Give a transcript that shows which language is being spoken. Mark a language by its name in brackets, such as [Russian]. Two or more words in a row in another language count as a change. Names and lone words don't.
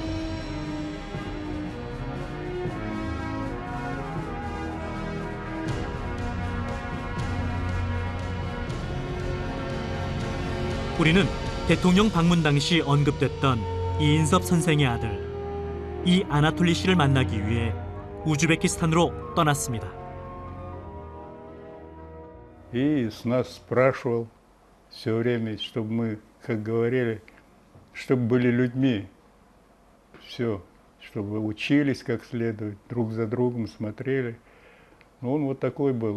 [Korean] 우리는 대통령 방문 당시 언급됐던 이인섭 선생의 아들 이 아나톨리 씨를 만나기 위해 우즈베키스탄으로 떠났습니다. [Russian] И с нас спрашивал все время, чтобы мы, как говорили, чтобы были людьми. Все, чтобы учились как следует, друг за другом смотрели. Он вот такой был.